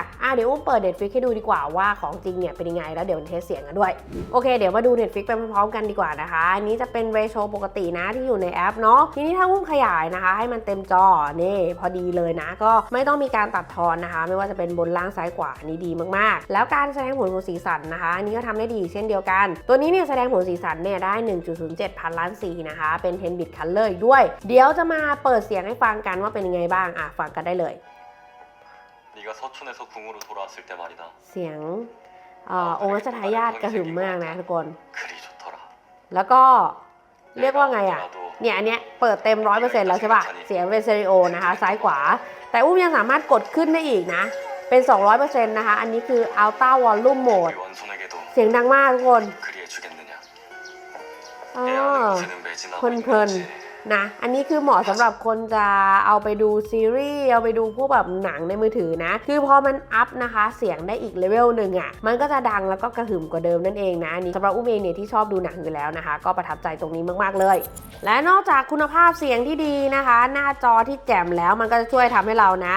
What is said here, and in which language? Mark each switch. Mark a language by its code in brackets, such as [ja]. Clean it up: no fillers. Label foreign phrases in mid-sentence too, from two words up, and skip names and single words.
[th] ๆเดี๋ยวอุ้มเปิด Netflix ให้ดูดีกว่าว่าของจริงเนี่ยเป็นยังไงแล้วเดี๋ยวเทสเสียงกันด้วยโอเคเดี๋ยวมาดู Netflix ไปพร้อมๆกันดีกว่านะคะอันนี้จะเป็นเรโชปกตินะที่อยู่ในแอปเนาะทีนี้ถ้าอุ้มขยายนะคะให้มันเต็มจอนี่พอดีเลยนะก็ไม่ต้องมีการตัดทอนนะคะไม่ว่าจะเป็นบนล่างซ้ายขวานี่ดีมากๆแล้วการแสดงผลของสีสันนะคะอันนี้ก็ทำได้ดีเช่นเดียวกันตัวนี้เนี่ยแสดงผลสีสันเนี่ยได้ 1.07 พันล้านสีนะคะเป็น10 [en] bit color [th] ด้วยเดี๋ยวจะมาเปิดเสียงให้ฟังกันว่าเป็นยังไงบ้างฟังกันได้เลย [ko] 네가 서촌에서 궁으로 돌아왔을 때 말이다. [th] เสียงองค์รัชทายาทกระหึ่มมากนะทุกคน [ko] 그리 좋더라. [th] แล้วก็เรียกว่าไงเนี่ยอันเนี้ยเปิดเต็ม 100% แล้วใช่ป่ะเสียงเป็นสเตอริโอนะคะซ้ายขวาแต่อุ้มยังสามารถกดขึ้นได้อีกนะเป็น 200% นะคะอันนี้คือ [en] Ultra Volume Mode [th] เสียงดังมากทุกคน เพลินนะอันนี้คือเหมาะสำหรับคนจะเอาไปดูซีรีส์เอาไปดูพวกแบบหนังในมือถือนะคือพอมันอัพนะคะเสียงได้อีกเลเวลหนึ่งมันก็จะดังแล้วก็กระหึ่มกว่าเดิมนั่นเองนะนี่สำหรับอุ้มเองเนี่ยที่ชอบดูหนังอยู่แล้วนะคะก็ประทับใจตรงนี้มากๆเลยและนอกจากคุณภาพเสียงที่ดีนะคะหน้าจอที่แจ่มแล้วมันก็จะช่วยทำให้เรานะ